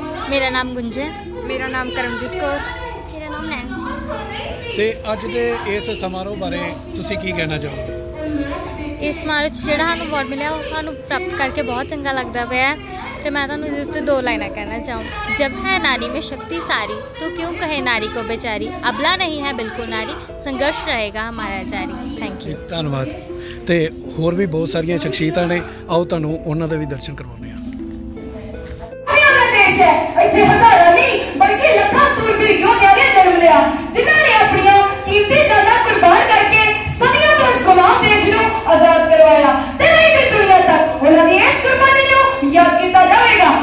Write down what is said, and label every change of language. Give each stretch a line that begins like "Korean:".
Punjabi: ਮੇਰਾ ਨਾਮ ਗੁੰਜਨ। ਮੇਰਾ ਨਾਮ ਕਰਮਜੀਤ ਕੌਰ। ਮੇਰਾ ਨਾਮ ਨੈਂਸੀ। ਤੇ ਅੱਜ ਦੇ ਇਸ ਸਮਾਰੋਹ ਬਾਰੇ ਤੁਸੀਂ ਕੀ ਕਹਿਣਾ ਚਾਹੋਗੇ? ਇਸ ਸਮਾਰੋਹ 'ਚ ਜਿਹੜਾ ਸਾਨੂੰ ਅਵਾਰਡ ਮਿਲਿਆ ਉਹ ਸਾਨੂੰ ਪ੍ਰਾਪਤ ਕਰਕੇ ਬਹੁਤ ਚੰਗਾ ਲੱਗਦਾ ਪਿਆ ਤੇ मैं ਤੁਹਾਨੂੰ
Hindi: इसके उत्ते 2 लाइनें कहना चाहूँ। जब है नारी में शक्ति सारी तो क्यों कहे नारी को बेचारी, अबला नहीं है बिल्कुल नारी, संघर्ष रहेगा हमारा जारी।
English: Thank you.
Hindi: धन्यवाद।
Punjabi: ਤੇ ਹੋਰ ਵੀ ਬਹੁਤ ਸਾਰੀਆਂ ਸ਼ਖਸੀਅਤਾਂ ਨੇ, ਆਓ ਤੁਹਾਨੂੰ ਉਹਨਾਂ ਦੇ ਵੀ ਦਰਸ਼ਨ ਕਰਵਾਉਂਦੇ ਹਾਂ। ਦੇਸ਼ ਹੈ ਇੱਥੇ ਹਜ਼ਾਰਾਂ ਨਹੀਂ ਬਲਕਿ ਲੱਖਾਂ ਸੂਰਬੀਰ ਯੋਧਿਆਂ ਨੇ ਜਨਮ ਲਿਆ, ਜਿਨ੍ਹਾਂ ਨੇ ਆਪਣੀਆਂ ਕੀਮਤੀ ਜਾਨਾਂ ਕੁਰਬਾਨ ਕਰਕੇ ਸਦੀਆਂ ਤੋਂ ਇਸ ਗੁਲਾਮ ਦੇਸ਼ ਨੂੰ ਆਜ਼ਾਦ ਕਰਵਾਇਆ ਤੇ ਨਹੀਂ ਤੇ ਦੁਨੀਆ ਤੱਕ ਉਹਨਾਂ ਦੀ ਇਸ ਕੁਰਬਾਨੀ ਨੂੰ ਯਾਦ ਕੀਤਾ ਜਾਵੇਗਾ।